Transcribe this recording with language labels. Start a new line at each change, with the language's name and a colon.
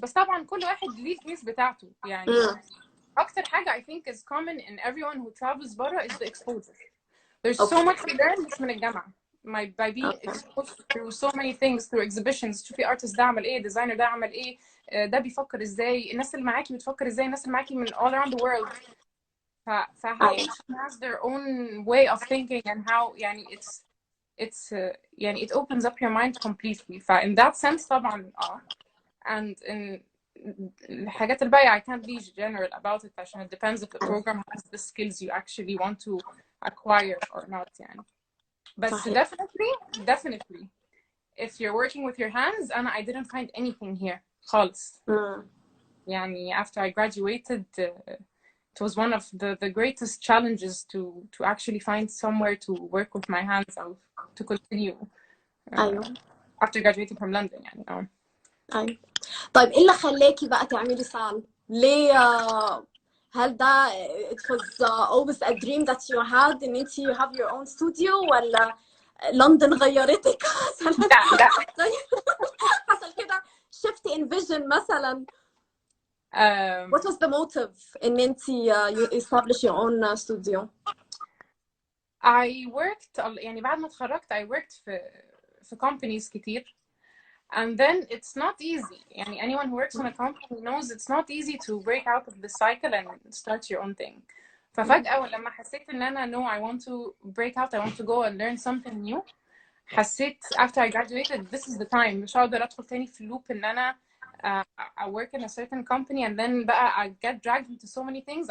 Arabic: بس طبعا كل واحد ليه الكيس بتاعته يعني. أكتر حاجة
English: I think is common in everyone who travels برا is the exposure. There's so much to learn
Arabic: مش من الجامعة.
English: by being exposed through so many things through exhibitions.
Arabic: تشوفي artist ده عمل ايه, designer ده عمل ايه, ده بيفكر ازاي, الناس اللي معاكي بتفكر ازاي, الناس اللي معاكي من
English: all around the world. how each has their own way of thinking and how يعني it's يعني it opens up your mind completely. in that sense طبعا and in
Arabic: الحاجات الباقية
English: I can't be general about it عشان it depends if the program has the skills you actually want to acquire or not يعني. But definitely if you're working with your hands I didn't find anything here
Arabic: خالص.
English: يعني after I graduated it was one of the greatest challenges to actually find somewhere to work with my hands or to continue after graduating from London يعني.
Arabic: أيوة. طيب ايه اللي خلاكي بقى تعملي سال؟ ليه هل ده
English: it was always a dream that you had
Arabic: ان انت
English: you have your own studio
Arabic: ولا لندن غيرتك؟ لا حصل كده
English: shift in vision مثلا. What was the motive ان انت you establish your own studio? I worked يعني
Arabic: بعد ما اتخرجت
English: I worked في companies كتير. And then it's not easy. يعني anyone who works in a company knows it's not easy to break out of the cycle and start your own thing.
Arabic: ففجأة ولما حسيت إن أنا
English: no I want to break out, I want to go and learn something new. حسيت after I graduated this is the time.
Arabic: مش هقدر أدخل تاني في اللوب إن أنا
English: I work in a certain company and then بقى I get dragged into so many things.